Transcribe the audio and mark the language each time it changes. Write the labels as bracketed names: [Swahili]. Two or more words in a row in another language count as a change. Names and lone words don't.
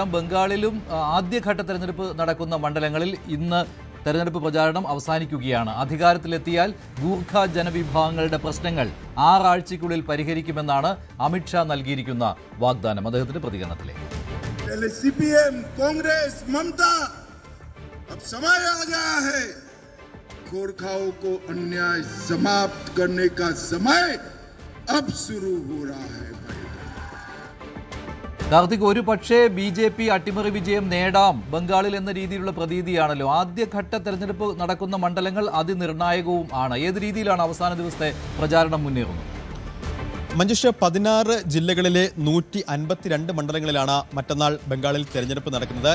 [Malayalam] ബംഗാളിലും ആദ്യഘട്ട തെരഞ്ഞെടുപ്പ് നടക്കുന്ന മണ്ഡലങ്ങളിൽ ഇന്ന് തെരഞ്ഞെടുപ്പ് പ്രചാരണം അവസാനിക്കുകയാണ്. അധികാരത്തിലെത്തിയാൽ ഗൂർഖ ജനവിഭാഗങ്ങളുടെ പ്രശ്നങ്ങൾ 6 ആഴ്ചയ്ക്കുള്ളിൽ പരിഹരിക്കുമെന്നാണ് അമിത്ഷാ നൽകിയിരിക്കുന്ന വാഗ്ദാനം. അദ്ദേഹത്തിന്റെ പ്രതികരണത്തിലേക്ക്. [Hindi] CPM, कांग्रेस, ममता, अब समय आ गया है गोरखाओं को अन्याय समाप्त करने का समय अब शुरू हो रहा है. [Malayalam] കാർത്തിക്, ഒരു പക്ഷേ BJP അട്ടിമറി വിജയം നേടാം ബംഗാളിൽ എന്ന രീതിയിലുള്ള പ്രതീതിയാണല്ലോ. ആദ്യഘട്ട തെരഞ്ഞെടുപ്പ് നടക്കുന്ന മണ്ഡലങ്ങൾ അതിനിർണായകവും ആണ്. ഏത് രീതിയിലാണ് അവസാന ദിവസത്തെ പ്രചാരണം മുന്നേറുന്നത്? മഞ്ജുഷ, 16 ജില്ലകളിലെ 152 മണ്ഡലങ്ങളിലാണ് മറ്റന്നാൾ ബംഗാളിൽ തെരഞ്ഞെടുപ്പ് നടക്കുന്നത്.